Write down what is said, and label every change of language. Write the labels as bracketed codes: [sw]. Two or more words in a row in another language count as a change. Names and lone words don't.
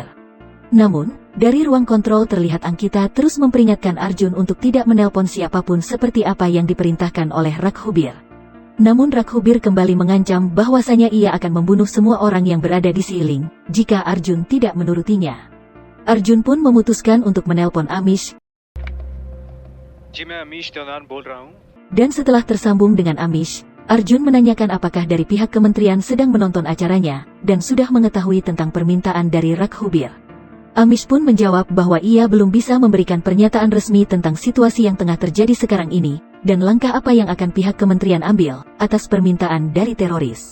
[id] Namun, dari ruang kontrol terlihat Ankita terus memperingatkan Arjun untuk tidak menelpon siapapun seperti apa yang diperintahkan oleh Raghubir. Namun Raghubir kembali mengancam bahwasanya ia akan membunuh semua orang yang berada di Siling jika Arjun tidak menurutinya. Arjun pun memutuskan untuk menelpon Amish. [hi] जी मैं अमीश देवनान बोल रहा हूँ. [id] Dan setelah tersambung dengan Amish, Arjun menanyakan apakah dari pihak kementerian sedang menonton acaranya, dan sudah mengetahui tentang permintaan dari Raghubir. Amish pun menjawab bahwa ia belum bisa memberikan pernyataan resmi tentang situasi yang tengah terjadi sekarang ini, dan langkah apa yang akan pihak kementerian ambil atas permintaan dari teroris.